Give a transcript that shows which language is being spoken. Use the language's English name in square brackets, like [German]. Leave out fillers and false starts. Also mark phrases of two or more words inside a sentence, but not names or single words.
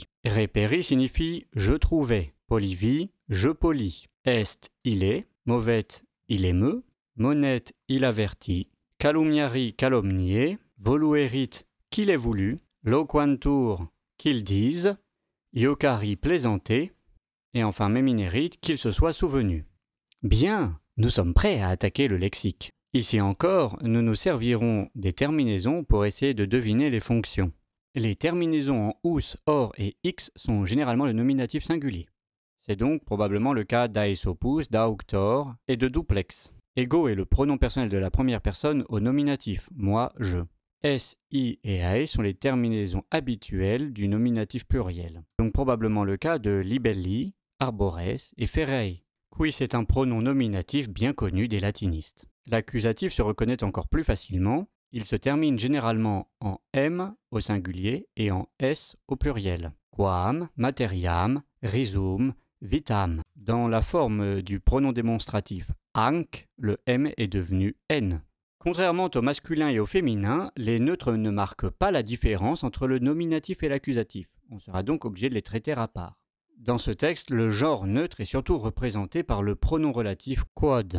[French] Reperi signifie « je trouvais », polivi « je polis », est « il est », movet « il émeut », monet « il avertit », calumniari « calomnier », voluerit « qu'il ait voulu », loquantur « qu'il dise », iocari « plaisanter », et enfin meminerit « qu'il se soit souvenu. Bien, nous sommes prêts à attaquer le lexique. Ici encore, nous nous servirons des terminaisons pour essayer de deviner les fonctions. Les terminaisons en us, or et x sont généralement le nominatif singulier. C'est donc probablement le cas d'aesopus, d'auctor et de duplex. Ego est le pronom personnel de la première personne au nominatif, moi, je. S, I et AE sont les terminaisons habituelles du nominatif pluriel. Donc probablement le cas de libelli, arbores et ferae. Quis est un pronom nominatif bien connu des latinistes. L'accusatif se reconnaît encore plus facilement. Il se termine généralement en M au singulier et en S au pluriel. [Latin] Quam, materiam, risum, vitam. [French] Dans la forme du pronom démonstratif anc, le M est devenu N. Contrairement au masculin et au féminin, les neutres ne marquent pas la différence entre le nominatif et l'accusatif. On sera donc obligé de les traiter à part. Dans ce texte, le genre neutre est surtout représenté par le pronom relatif quod.